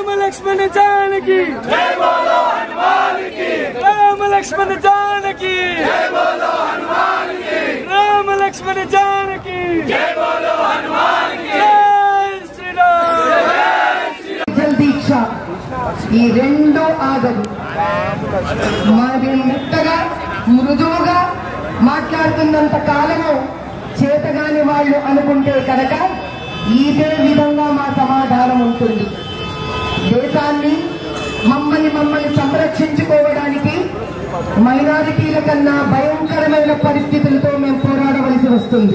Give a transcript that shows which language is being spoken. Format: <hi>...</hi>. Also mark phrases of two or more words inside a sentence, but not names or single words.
<hi>लक्ष्मण जानकी जय बोलो हनुमान की राम लक्ष्मण जानकी जय बोलो हनुमान की राम लक्ष्मण जानकी जय बोलो हनुमान की जय श्री राम</hi> <te>దీక్ష ఈ రెండో ఆగదు. మరి మెత్తగా మృదువుగా మాట్లాడుతున్నంత కాలము చేతగాని వాళ్ళు అనుకుంటే కనుక ఇదే విధంగా మా సమాధానం ఉంటుంది. దేశాన్ని మమ్మల్ని సంరక్షించుకోవడానికి మైనారిటీల కన్నా భయంకరమైన పరిస్థితులతో మేము పోరాడవలసి వస్తుంది.</te>